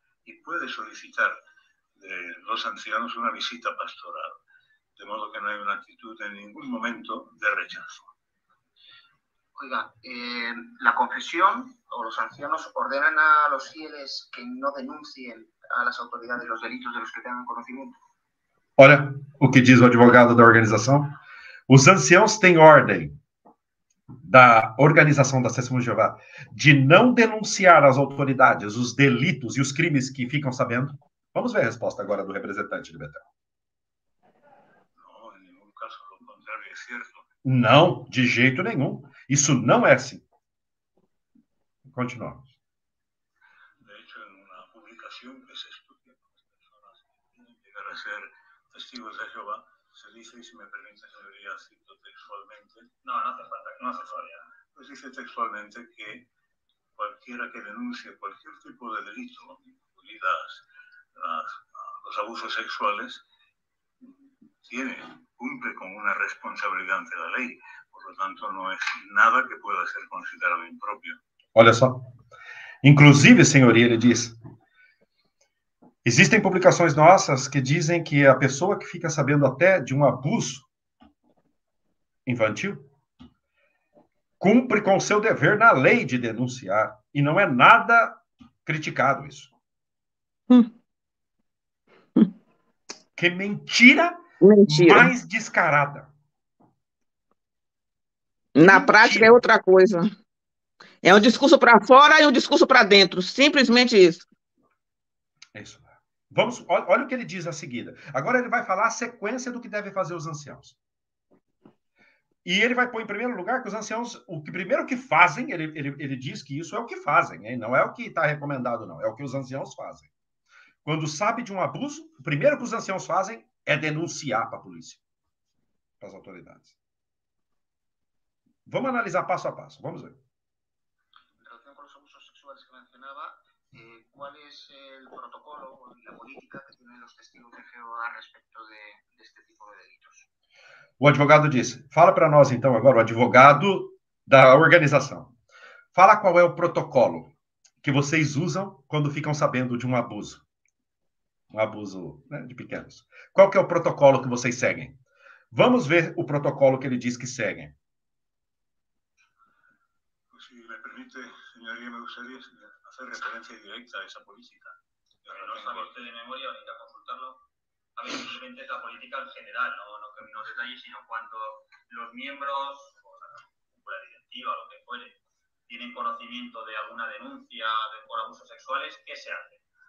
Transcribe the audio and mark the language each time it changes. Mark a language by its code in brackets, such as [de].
[es] Y puede solicitar de los ancianos una visita pastoral, de modo que no hay una actitud en ningún momento de rechazo. Oiga, la confesión o los ancianos ordenan a los fieles que no denuncien a las autoridades los delitos de los que tengan conocimiento. [pt] Olha o que diz o advogado da organização. Os anciãos têm ordem da organização da Testemunha de Jeová de não denunciar às autoridades os delitos e os crimes que ficam sabendo. Vamos ver a resposta agora do representante de Betel. [es] No, en ningún caso, lo contrario es cierto. [pt] Não, de jeito nenhum. Isso não é assim. Continuamos. [es] De hecho, en una publicación que se estudia con las personas que quieren llegar a ser testigos de Jehová, se dice, y si me permite, señoría, cito textualmente. No, no hace falta, no hace falta. Pues dice textualmente que cualquiera que denuncie cualquier tipo de delito, incluidas los abusos sexuales, cumple con una responsabilidad ante la ley. Por lo tanto, no es nada que pueda ser considerado impropio. [pt] Olha só. Inclusive, senhoria, ele diz, existem publicações nossas que dizem que a pessoa que fica sabendo até de um abuso infantil cumpre com o seu dever na lei de denunciar. E não é nada criticado isso. Que mentira mais descarada. Na prática é outra coisa. É um discurso para fora e um discurso para dentro. Simplesmente isso. É isso. Vamos, olha o que ele diz a seguida. Agora ele vai falar a sequência do que devem fazer os anciãos. E ele vai pôr em primeiro lugar que os anciãos, o que primeiro que fazem, ele diz que isso é o que fazem, hein? Não é o que está recomendado, não. É o que os anciãos fazem. Quando sabe de um abuso, o primeiro que os anciãos fazem é denunciar para a polícia, para as autoridades. Vamos analisar passo a passo. Vamos ver. [es] En relación con los abusos sexuales que mencionaba, ¿cuál es el protocolo o la política que tienen los testigos de Jehová respecto de este tipo de delitos? [pt] O advogado disse, fala para nós então agora, o advogado da organização. Fala qual é o protocolo que vocês usam quando ficam sabendo de um abuso. um abuso, né, de pequenos. Qual que é o protocolo que vocês seguem? Vamos ver o protocolo que ele diz que seguem. [es] Si me permite, señoría, me gustaría hacer referencia directa a esa política. ¿No sabe usted de memoria o necesita consultarlo? A ver, simplemente es la política en general, no detalles, sino cuando los miembros, o la directiva o lo que fuere, tienen conocimiento de alguna denuncia por abusos sexuales, ¿qué se hace?